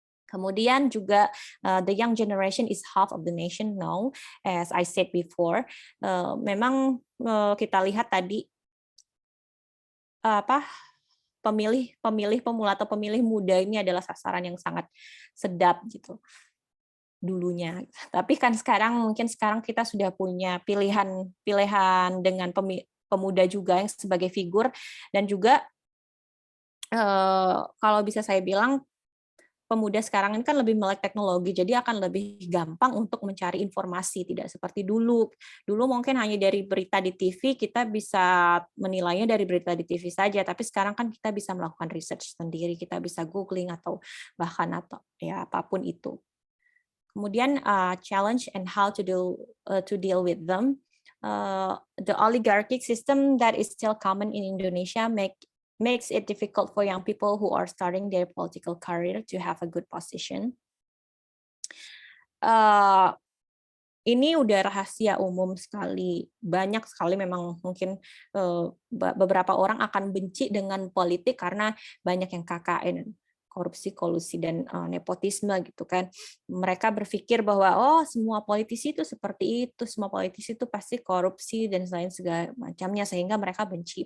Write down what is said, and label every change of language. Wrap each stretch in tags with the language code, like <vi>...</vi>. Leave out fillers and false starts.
<id>Kemudian juga</id> <en>the young generation is half of the nation now, as I said before.</en> <id>Memang kita lihat tadi pemilih pemula atau pemilih muda ini adalah sasaran yang sangat sedap gitu dulunya. Tapi kan sekarang kita sudah punya pilihan dengan pemuda juga yang sebagai figur, dan juga kalau bisa saya bilang pemuda sekarang ini kan lebih melek teknologi, jadi akan lebih gampang untuk mencari informasi, tidak seperti dulu. Dulu mungkin hanya dari berita di TV, kita bisa menilainya dari berita di TV saja, tapi sekarang kan kita bisa melakukan research sendiri, kita bisa googling atau bahkan ya apapun itu. Kemudian</id> <en>challenge and how to deal with them. The oligarchic system that is still common in Indonesia makes it difficult for young people who are starting their political career to have a good position.</en> <id>Ini udah rahasia umum sekali. Banyak sekali memang mungkin beberapa orang akan benci dengan politik karena banyak yang KKN, korupsi, kolusi, dan nepotisme gitu kan. Mereka berpikir bahwa semua politisi itu seperti itu, semua politisi itu pasti korupsi dan selain segala macamnya, sehingga mereka benci.</id>